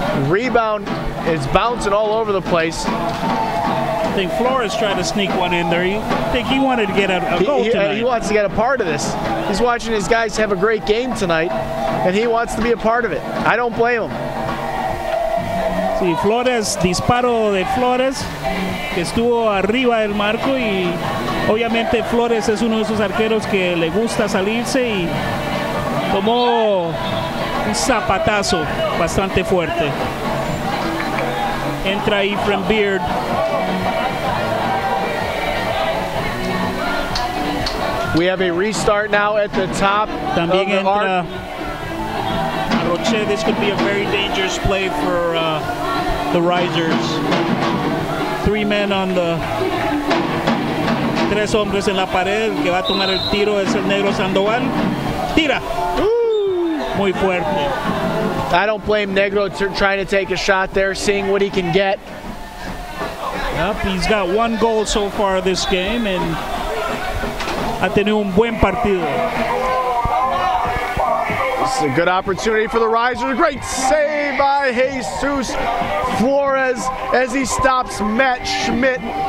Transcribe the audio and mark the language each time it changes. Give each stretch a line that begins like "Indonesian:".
English: Rebound is bouncing all over the place. I think Flores tried to sneak one in there. I think he wanted to get a goal tonight. He wants to get a part of this. He's watching his guys have a great game tonight, and he wants to be a part of it. I don't blame him.
Spanish: Sí, Flores, disparo de Flores, que estuvo arriba del marco, y obviamente Flores es uno de esos arqueros que le gusta salirse y tomó un zapatazo bastante fuerte. Entra Ephraim Beard.
English: We have a restart now at the top
Spanish: También
English: of the arc.
Spanish: entra Roche.
English: This could be a very dangerous play for the Risers. 3 men on the...
Spanish: 3 hombres en la pared. El que va a tomar el tiro es el negro Sandoval. Tira. Muy fuerte.
English: I don't blame Negro trying to take a shot there, seeing what he can get. Yep, he's got 1 goal so far this game and
Spanish: ha tenido un buen partido.
English: This is a good opportunity for the Risers. Great save by Jesus Flores as he stops Matt Schmidt.